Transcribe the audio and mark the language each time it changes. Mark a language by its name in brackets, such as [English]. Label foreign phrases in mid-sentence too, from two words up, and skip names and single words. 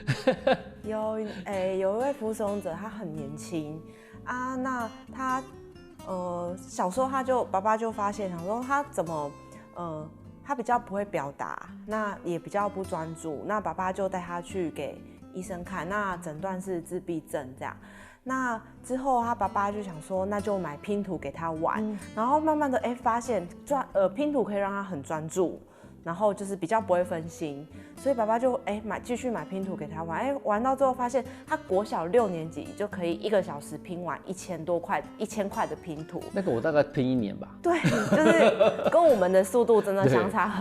[Chinese] 有一位服務使用者，他很年輕啊，那他小時候爸爸就發現，想說他怎麼他比較不會表達，那也比較不專注，那爸爸就帶他去給醫生看，那診斷是自閉症這樣。那之後他爸爸就想說，那就買拼圖給他玩，然後慢慢的發現拼圖可以讓他很專注， 然后就是比较不会分心，所以爸爸就继续买拼图给他玩，玩到最后发现他国小6年级就可以1个小时拼完1000多块的拼图。那个我大概拼1年吧。对，就是跟我们的速度真的相差很多，